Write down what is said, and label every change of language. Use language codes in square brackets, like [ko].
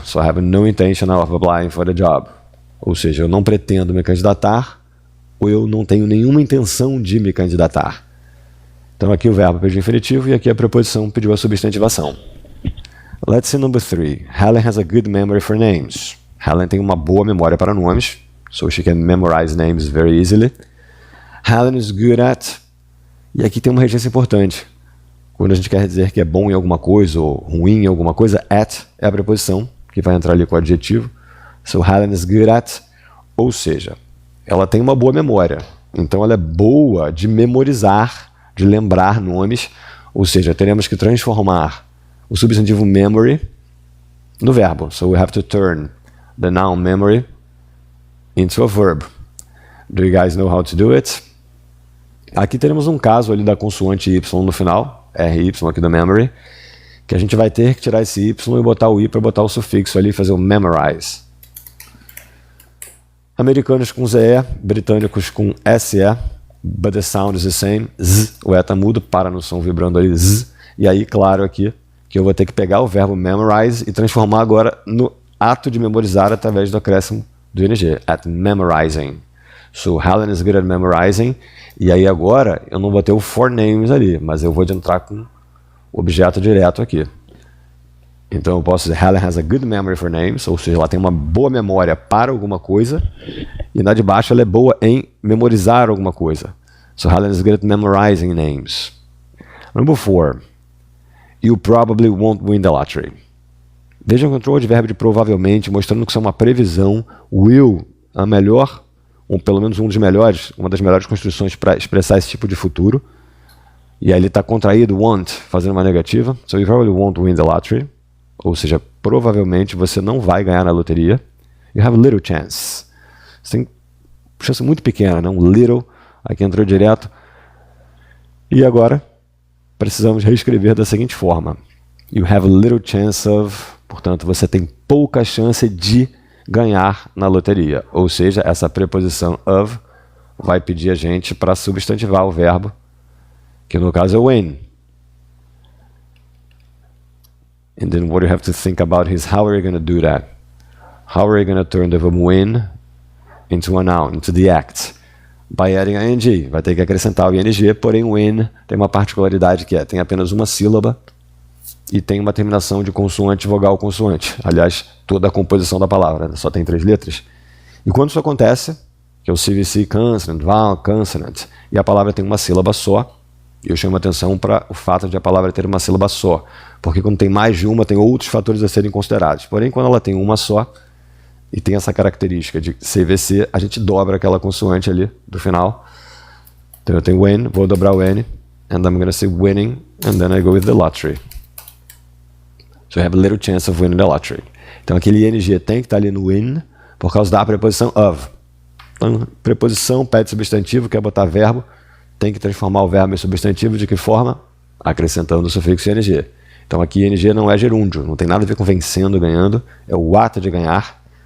[en] So I have no intention of applying for the job. [pt] Ou seja, eu não pretendo me candidatar, ou eu não tenho nenhuma intenção de me candidatar. Então aqui o verbo pediu infinitivo e aqui a preposição pediu a substantivação. [en] Let's see number 3. Helen has a good memory for names. [pt] Helen tem uma boa memória para nomes, [en] so she can memorize names very easily. Helen is good at. [pt] E aqui tem uma regência importante. Quando a gente quer dizer que é bom em alguma coisa ou ruim em alguma coisa, at é a preposição que vai entrar ali com o adjetivo. [en] So Helen is good at. [pt] Ou seja, ela tem uma boa memória. Então ela é boa de memorizar, de lembrar nomes. Ou seja, teremos que transformar o substantivo memory no verbo. [en] So we have to turn the noun memory into a verb. Do you guys know how to do it? [pt] Aqui teremos um caso ali da consoante Y no final, RY aqui do memory, que a gente vai ter que tirar esse Y e botar o I para botar o sufixo ali e fazer o memorize. Americanos com ZE, britânicos com SE, [en] but the sound is the same, [pt] Z, o E tá mudo, para no som vibrando ali, Z, e aí, claro, aqui, que eu vou ter que pegar o verbo memorize e transformar agora no ato de memorizar através do acréscimo do ING, at memorizing. [en] So, Helen is good at memorizing. [pt] E aí agora, eu não vou ter o for names ali, mas eu vou entrar com o objeto direto aqui. Então eu posso dizer, [en] Helen has a good memory for names, [pt] ou seja, ela tem uma boa memória para alguma coisa, e na de baixo ela é boa em memorizar alguma coisa. [en] So, Helen is good at memorizing names. Number 4. You probably won't win the lottery. [pt] Veja o controle de verbo de provavelmente, mostrando que isso é uma previsão. Will, a melhor, ou pelo menos uma das melhores construções para expressar esse tipo de futuro. E aí ele está contraído, won't, fazendo uma negativa. So you probably won't win the lottery. Ou seja, provavelmente você não vai ganhar na loteria. [en] You have a little chance. [pt] Você tem chance muito pequena, né? Um little, aqui entrou direto. E agora, precisamos reescrever da seguinte forma. [en] You have a little chance of... [pt] Portanto, você tem pouca chance de ganhar na loteria. Ou seja, essa preposição of vai pedir a gente para substantivar o verbo, que no caso é win. [en] And then what you have to think about is how are you going to do that? How are you going to turn the verb win into a noun, into the act? By adding ing. [pt] Vai ter que acrescentar o ing, porém win tem uma particularidade que tem apenas uma sílaba e tem uma terminação de consoante, vogal, consoante. Aliás, toda a composição da palavra, né? Só tem 3 letras. E quando isso acontece, que é o CVC consonant, vowel, consonant, e a palavra tem uma sílaba só, eu chamo a atenção para o fato de a palavra ter uma sílaba só, porque quando tem mais de uma, tem outros fatores a serem considerados. Porém, quando ela tem uma só, e tem essa característica de CVC, a gente dobra aquela consoante ali do final. Então eu tenho win, vou dobrar o N, [en] and I'm going to say winning, and then I go with the lottery. So you have a little chance of winning the lottery. [pt] Então aquele ing tem que estar ali no win, por causa da preposição of. Então, preposição pede substantivo, quer botar verbo, tem que transformar o verbo em substantivo, de que forma? Acrescentando o sufixo ing. Então aqui ing não é gerúndio, não tem nada a ver com vencendo, ganhando, é o ato de ganhar,